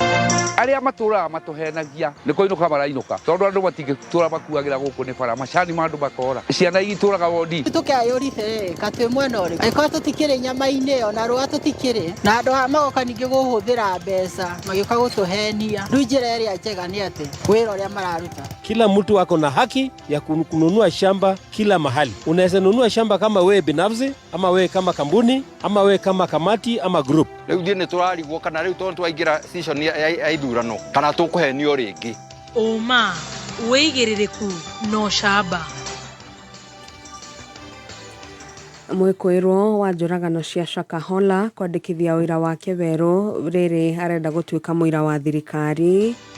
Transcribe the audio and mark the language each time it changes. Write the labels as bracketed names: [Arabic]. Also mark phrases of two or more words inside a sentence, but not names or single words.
[Kikuyu] Arĩa matũraga matũhenagia nĩ kũinũka marainũka tondũ andũ matingĩtũra makuagĩra gũkũ nĩ bara macani ma andũ makora ciana igitũraga wondi tũkĩayũrire katwĩ mwena ũrĩ angĩkorwo tũtikĩrĩ nyama-inĩ ona rũa tũtikĩrĩ na andũ magoka ningĩ kũhũthĩra mbeca magĩũka gũtũhenia rĩu njĩra ĩrĩa njega nĩ atĩ wĩra ũrĩa mararuta. [Swahili] Kila mtu ako na haki ya kununua shamba kila mahali. Unaweza nunua shamba kama wewe binafsi ama wewe kama kampuni ama wewe kama kamati ama group. [Kikuyu] Rĩu ndiĩ nĩ tũrarigwo kana rĩu tondũ twaingĩra season ya ithurano kana tũkũhenio rĩngĩ. Oma wĩigĩrĩrĩku no shamba. Mwĩkũĩrwo wa njũragano cia Shakahola kwandĩkithia wĩra wake werũ rĩrĩ arenda gũtuĩka mũira wa thirikari.